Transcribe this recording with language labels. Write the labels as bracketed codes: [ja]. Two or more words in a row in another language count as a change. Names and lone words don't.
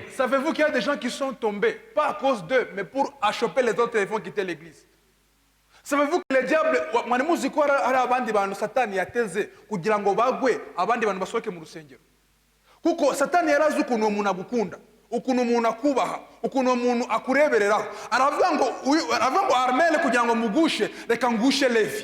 [fr] Savez-vous qu'il y a des gens qui sont tombés, pas à cause d'eux, mais pour achoper les autres et vont quitter l'église. Savez-vous que le diable, [rw] mwani muzi ko hari abandi bantu satani yateze kugira ngo bagwe abandi bantu basohoke mu rusengero. Kuko satani yarazi ukuntu uwo muntu agukunda, ukuntu umuntu akubaha, ukuntu uwo muntu akurebereraho. Aravuga ngo Armel kugira ngo mugushe, reka ngushe Levi.